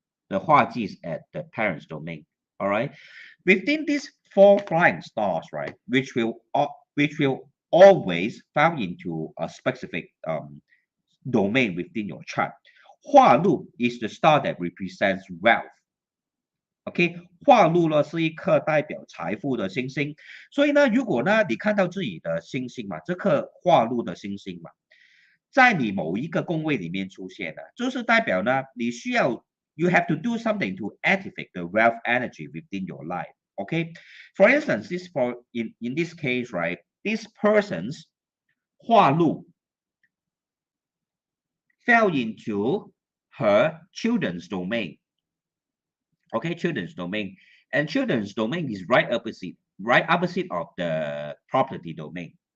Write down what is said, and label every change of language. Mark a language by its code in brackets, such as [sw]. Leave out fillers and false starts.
[en] The 化忌 is at the parents domain. All right, within these 4 flying stars, right, which will always fall into a specific domain within your chart. 化禄 is the star that represents wealth. [zh] OK， 化禄呢是一颗代表财富的星星，所以呢，如果呢你看到自己的星星嘛，这颗化禄的星星嘛，在你某一个宫位里面出现了，就是代表呢你需要 [en] you have to do something to activate the wealth energy within your life. Okay, for instance, in this case, right, this person's 化禄 fell into her children's domain. Okay, children's domain, and children's domain is right opposite of the property domain.